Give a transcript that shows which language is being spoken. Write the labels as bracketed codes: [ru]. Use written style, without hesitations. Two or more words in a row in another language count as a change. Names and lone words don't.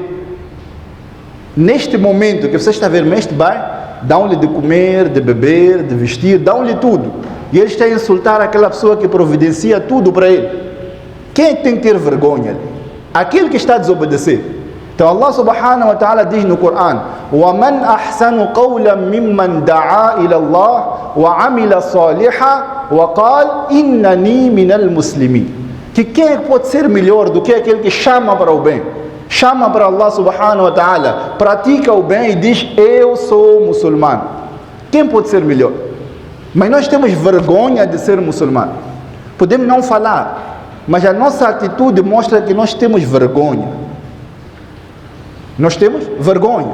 [pt] Neste momento que você está a ver, este bai, dão-lhe de comer, de beber, de vestir, dão-lhe tudo. E ele está a insultar aquela pessoa que providencia tudo para ele. Quem é que tem que ter vergonha? Aquele que está a desobedecer. Então Allah [ar] سبحانه وتعالى [pt] diz no Corão: [ar] وَمَنْ أَحْسَنُ قَوْلًا مِمَّنْ دَعَا إِلَى اللَّهِ وَعَمِلَ صَالِحًا وَقَالَ إِنَّنِي مِنَ الْمُسْلِمِينَ. [pt] Que quem pode ser melhor do que aquele que chama para o bem? Chama para Allah [ar] سبحانه وتعالى, [pt] pratica o bem e diz: eu sou muçulmano. Quem pode ser melhor? Mas nós temos vergonha de ser muçulmano. Podemos não falar, mas a nossa atitude mostra que nós temos vergonha. Nós temos vergonha.